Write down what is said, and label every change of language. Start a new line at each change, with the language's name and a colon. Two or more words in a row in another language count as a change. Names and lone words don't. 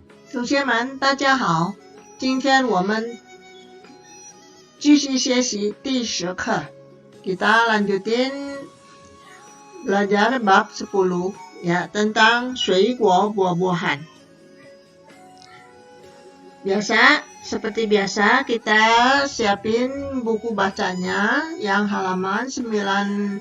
Chinese: 同学们，大家好，今天我们继续学习第10课.
Indonesian: Kita lanjutin belajar bab 10 ya tentang 水果 buah-buahan. Seperti biasa kita siapin buku bacanya yang halaman 95.